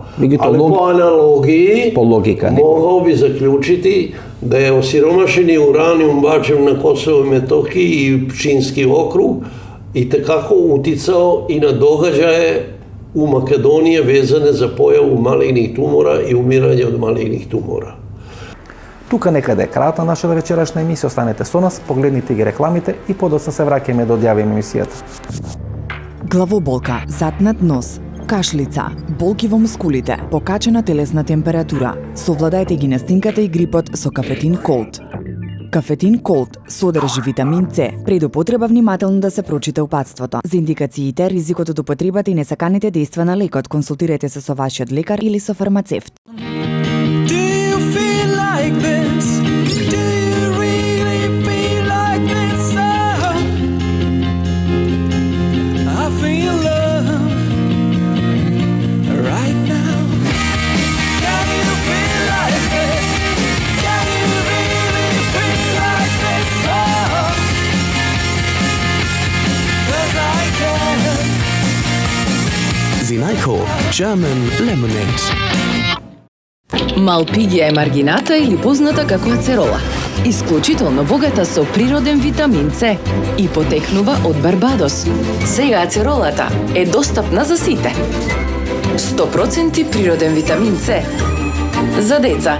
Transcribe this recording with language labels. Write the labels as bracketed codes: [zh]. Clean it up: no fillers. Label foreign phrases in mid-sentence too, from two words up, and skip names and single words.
[sr] Ali po analogiji mogao bi zaključiti da je osiromašeni uranijum bačen na Kosovo i Metohiji i Pčinski okrug i tekako uticao i na događaje u Makedoniji vezane za pojavu malignih tumora i umiranje od malignih tumora. [mk] Тука некаде е крајот на нашата вечерашна емисија. Останете со нас, погледнете ги рекламите и подоцна се враќаме да одјавиме емисијата. Главоболка, затнат нос, кашлица, болки во мускулите, покачена телесна температура. Совладајте ги настинката и грипот со Кафетин Колд. Кафетин Колд содржи витамин С. Пред употреба внимателно да се прочита упатството. За индикациите, ризикот од употребата и несаканите дејства на лекот, консултирайте се со вашиот лекар или со фармацевт. [en] Like this? Do you really feel like this? I feel love right now. Can you feel like this? Can you really feel like this? 'Cause I can. Vinajko German Lemonade. [mk] Малпигија е маргината или позната како ацерола. Исклучително богата со природен витамин С и потекнува од Барбадос. Сега ацеролата е достапна за сите. 100% природен витамин С за деца.